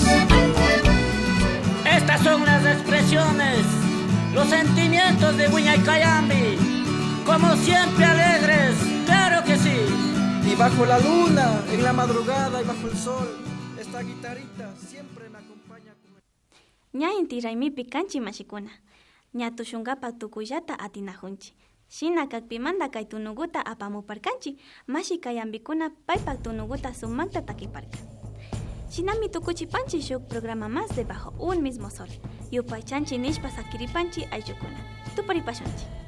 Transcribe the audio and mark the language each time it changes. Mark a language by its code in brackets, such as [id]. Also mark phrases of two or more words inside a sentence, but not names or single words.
[es] Estas son las expresiones, los sentimientos de Huiñaycayambi. Como siempre alegres, claro que sí. Y bajo la luna, en la madrugada y bajo el sol, esta guitarrita siempre me acompaña. [qu] Ña inti raymipi kanchi mashikuna. Ña tushungapak tukuyllata atinajunchi. Shina kakpimanta kay tunuguta apamuparkanchi. Mashikayambikuna paypak tunuguta sumanta takiparka. Shinami tukuchipanchi shuk [es] programa más de [qu] Bajo un Mismo Sol. Yupaychanchi nishpa sakiripanchi ayllukuna. Tuparipashunchi.